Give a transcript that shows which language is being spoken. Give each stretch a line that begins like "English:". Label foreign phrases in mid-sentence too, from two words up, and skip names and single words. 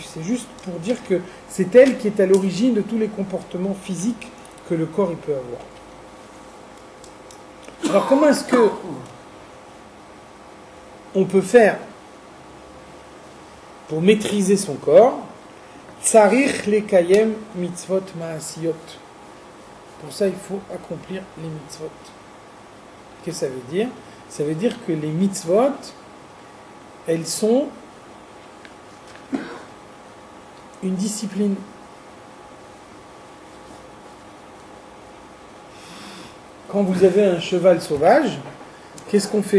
French: C'est juste pour dire que c'est elle qui est à l'origine de tous les comportements physiques que le corps il peut avoir. Alors comment est-ce que on peut faire pour maîtriser son corps?
Hebrew: צריך לקיים מצוות מעשיות.
French: Pour ça, il faut accomplir les mitzvot. Qu'est-ce que ça veut dire? Ça veut dire que les mitzvot, elles sont une discipline. Quand vous avez un cheval sauvage, qu'est-ce qu'on fait?